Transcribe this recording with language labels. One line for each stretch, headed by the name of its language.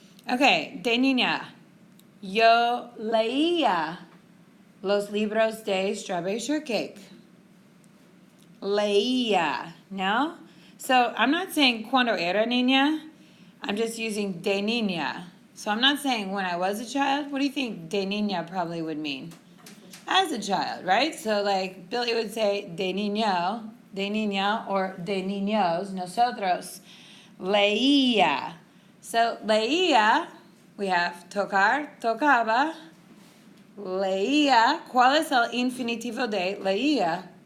Spanish: Ok, de niña, yo leía los libros de Strawberry Shortcake. Leía, ¿no?
English: So I'm not saying
Spanish: cuando era niña,
English: I'm just using
Spanish: de niña.
English: So I'm not saying when I was a child. What do you think
Spanish: de niña
English: probably would mean? As a child, right? So like Billy would say
Spanish: de niña,
English: or
Spanish: de niños, nosotros.
English: Leía. So leía, we have tocar, tocaba.
Spanish: Leía. ¿Cuál es el infinitivo de leía?